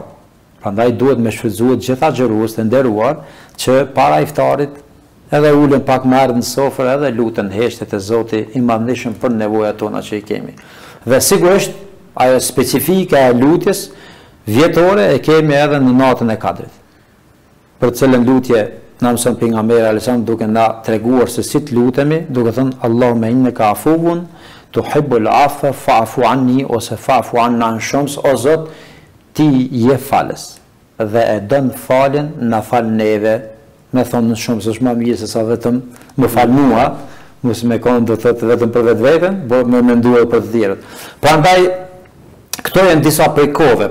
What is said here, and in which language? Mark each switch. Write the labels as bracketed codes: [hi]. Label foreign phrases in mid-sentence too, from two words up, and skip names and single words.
[sq] Prandaj duhet me shfrytëzuar gjithë agjëruesit e nderuar që para iftarit edhe ulen pak më ardh në sofër edhe luten heshtet e Zotit i madhëshëm për nevojat tona që i kemi. Dhe sigurisht ajo specifika e lutjes vjetore e kemi edhe në natën e Kadrit. Për cilën lutje na mëson pejgamberi [ar] عليه السلام [sq] duke na treguar se si të lutemi, duke thënë [ar] اللهم إنك عفو تحب العفو فاعف عني [sq] ose [ar] فاعف عنا [sq] në shums, o Zot, ti je falës dhe e dën faljen, na fal neve. Me thonë në shums është më mirë se sa vetëm më fal mua, mos me kon do thotë vetëm për vetveten, por më menduar për të tjerët. Prandaj këto janë disa prej kohëve.